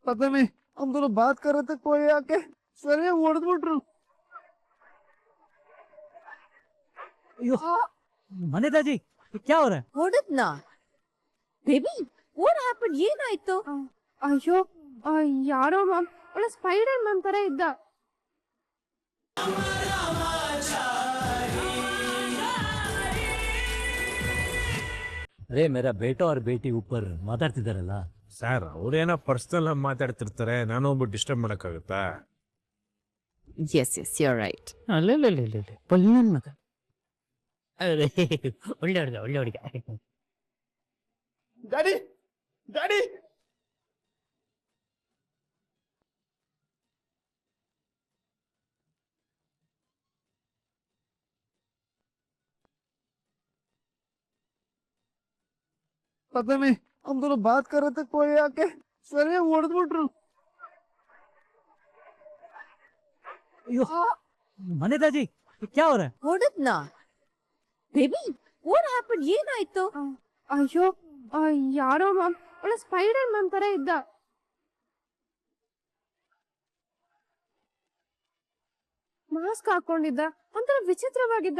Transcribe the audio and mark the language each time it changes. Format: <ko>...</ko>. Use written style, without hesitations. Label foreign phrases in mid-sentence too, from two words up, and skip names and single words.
<hi>पता नहीं हम दोनों बात कर रहे थे कोई आके सर ಹೊಡೆದ್ಬಿಟ್ರು अयो मनीता जी क्या हो रहा है?</hi> <kn>ಹೊಡೆದ್ನಾ ಬೇಬಿ</kn> <en>what happen</en> <kn>ಏನಾಯ್ತು? ಅಯ್ಯೋ ಯಾರೋ ಮ್ಯಾಮ್ ಒಳ್ಳೆ ಸ್ಪೈಡರ್ ಮ್ಯಾಮ್ ತರ ಇದ್ದ.</kn> <hi>अरे मेरा बेटा और बेटी ऊपर ಮಾತಾಡ್ತಿದಾರಲ್ಲ</hi> <kn>ಸರ್ ಅವ್ರೇನೋ ಪರ್ಸನಲ್ ಆಗಿ ಮಾತಾಡ್ತಿರ್ತಾರೆ, ನಾನು ಒಬ್ಬ ಡಿಸ್ಟರ್ಬ್ ಮಾಡಕ್ಕಾಗತ್ತಾ?</kn> <en>yes you are right.</en> <kn>ಅಲ್ಲೇ ಪಲ್ಲನ್ ಮಗ ಒಳ್ಳೆ ಹುಡುಗ</kn> <en>daddy daddy</en> <hi>पता नहीं हम दोनों बात कर रहे थे कोई आके सर ಹೊಡೆದ್ಬಿಟ್ರು अयो मनीता जी क्या हो रहा है?</hi> <kn>ಹೊಡೆದ್ನಾ ಬೇಬಿ</kn> <en>what happen</en> <kn>ಏನಾಯ್ತು? ಅಯ್ಯೋ ಯಾರೋ ಮ್ಯಾಮ್ ಒಳ್ಳೆ ಸ್ಪೈಡರ್ ಮ್ಯಾಮ್ ತರ ಇದ್ದ. ಮಾಸ್ಕ್ ಹಾಕೊಂಡಿದ್ದ, ಒಂಥರ ವಿಚಿತ್ರವಾಗಿದ್ದ.</kn>